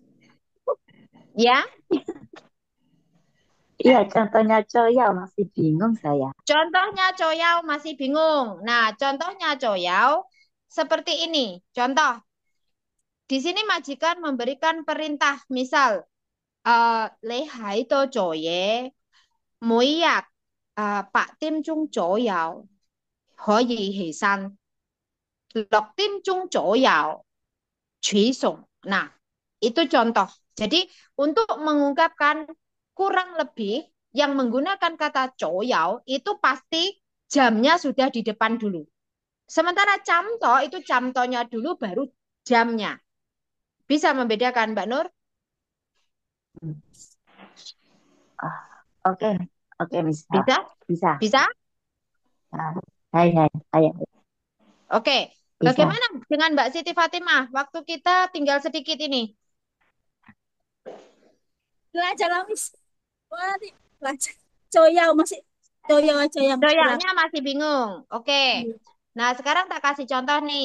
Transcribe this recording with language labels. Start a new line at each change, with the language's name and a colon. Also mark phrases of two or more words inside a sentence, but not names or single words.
Indonesian: Ya. Iya, contohnya coyau masih bingung saya. Contohnya coyau masih bingung. Nah, contohnya coyau seperti ini. Contoh, di sini majikan memberikan perintah, misal
Cantonese: 你喺度做嘢，每日8點鐘左右可以起身，6點鐘左右起床.
Indonesian: Nah, itu contoh. Jadi untuk mengungkapkan kurang lebih yang menggunakan kata coyau itu pasti jamnya sudah di depan dulu. Sementara camto itu camtonya dulu baru jamnya. Bisa membedakan Mbak Nur? Ah, oke, oke, Miss. Bisa? Bisa. Bisa? Ah, hai, hai, hai, Oke. bisa. Bagaimana dengan Mbak Siti Fatimah? Waktu kita tinggal sedikit ini. Belajar lah, Miss. Wah, nih, belajar. Coyau masih coyau aja yang kurang. Doyanya masih bingung. Oke. Nah, sekarang tak kasih contoh nih.